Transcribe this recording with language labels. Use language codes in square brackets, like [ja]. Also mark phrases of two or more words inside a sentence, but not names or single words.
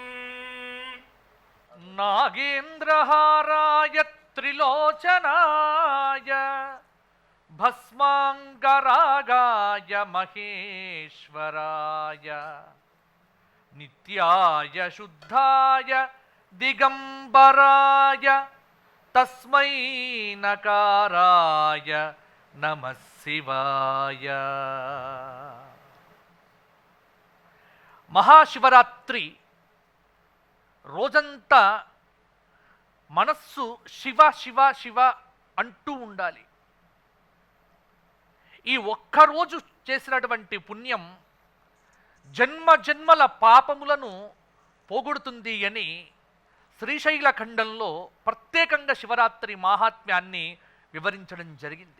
[sa] नागेन्द्रहाराय त्रिलोचनाय भस्माङ्गरागाय महेश्वराय नित्याय शुद्धाय दिगंबराय तस्मै नकाराय नमः शिवाय। [te] మహాశివరాత్రి రోజంతా మనస్సు శివ శివ శివ అంటూ ఉండాలి. ఈ ఒక్కరోజు చేసినటువంటి పుణ్యం జన్మ జన్మల పాపములను పోగొడుతుంది అని శ్రీశైల ఖండంలో ప్రత్యేకంగా శివరాత్రి మహాత్మ్యాన్ని వివరించడం జరిగింది.